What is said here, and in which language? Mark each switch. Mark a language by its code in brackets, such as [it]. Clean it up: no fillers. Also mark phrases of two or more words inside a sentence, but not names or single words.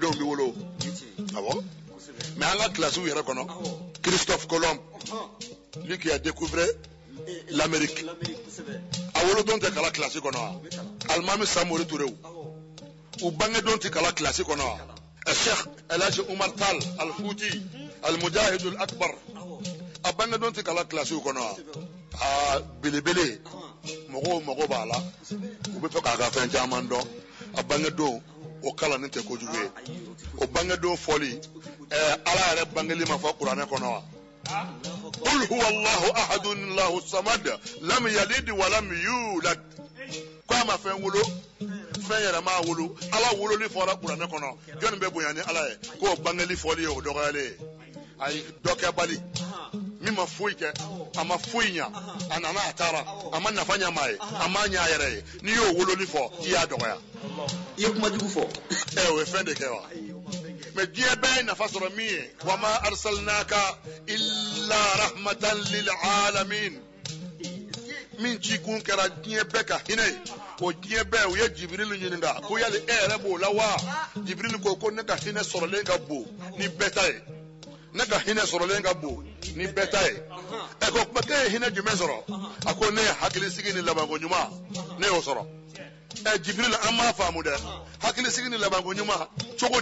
[bm] denw bɛ wolo awɔ mais an ka kilasiw yɛrɛ kɔnɔ Christophe Colomb [fr] lui qui a découvert l'Amérique [bm] a wolodon tɛ kala kilasi kɔnɔ wa alimami Samori Ture u bangedon tɛ kala kilasi kɔnɔ wa Cheikh El Hadji Umar Tal Al Fouti Al Mujahid Al Akbar a bangedon tɛ kala kilasiw kɔnɔ wa a belebele mɔgɔw mago b'a la u bɛ fɛ k'a ka fɛn caman dɔn a bangedon o kalanni tɛ kojugu ye o bangedon fɔli ala yɛrɛ bangeli ma fɔ kuranɛ kɔnɔ wa [ar] قل هو الله أحد الله الصمد لم يلد ولم يولد [bm] ko a ma fɛn wolo fɛn yɛrɛ m'a wolo ala wololi fɔra kuranɛ kɔnɔ jɔnni bɛ bonya ni ala ye k'o bangeli fɔli ye o dɔgɔyalen ye ayi dɔ kɛ bali min ma foyi kɛ a ma foyi ɲa a nana a taara a ma nafa ɲa maa ye a ma ɲa a yɛrɛ ye n'i y'o wololi fɔ i y'a dɔgɔya i ye kuma jugu fɔ o ye fɛn de kɛ wa mais diɲɛ bɛɛ ye nafa sɔrɔ min ye [ar] وما أرسلناك إلا رحمة للعالمين [bm] min ci kun kɛra diɲɛ bɛɛ ka hinɛ ye o diɲɛ bɛɛ u ye Jibril ɲininka ko yali e yɛrɛ b'o la wa Jibril ko ne ka hinɛ sɔrɔlen ka bon ni bɛɛ ta ye ne ka hinɛ sɔrɔlen ka bon ni bɛɛ ta ye ko kuma e ye hinɛ jumɛn sɔrɔ a ko ne ye hakilisigi ni labanko ɲuman ne y'o sɔrɔ Jibril an m'a faamu dɛ hakilisigi ni labanko ɲuman cogo